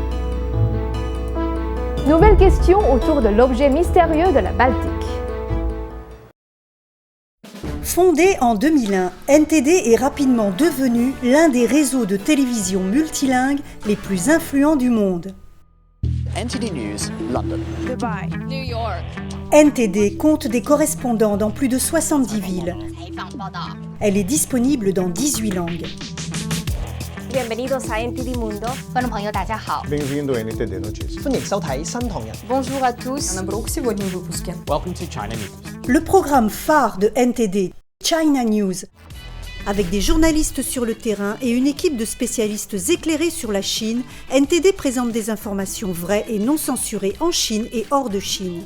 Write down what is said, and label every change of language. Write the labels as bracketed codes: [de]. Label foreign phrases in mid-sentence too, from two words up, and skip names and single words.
[fr] Nouvelle question autour de l'objet mystérieux de la Baltique. Fondé en 2001, NTD est rapidement devenu l'un des réseaux de télévision multilingues les plus influents du monde. NTD News, London. Dubai. New York. NTD compte des correspondants dans plus de 70 villes. Elle est disponible dans 18 langues. [es] Bienvenidos a NTD Mundo. [pt] Bem-vindo a NTD Notícias. [fr] Bonjour à tous. [en] Welcome to China News. [fr] Le programme phare de NTD, China News, avec des journalistes sur le terrain et une équipe de spécialistes éclairés sur la Chine, NTD présente des informations vraies et non censurées en Chine et hors de Chine.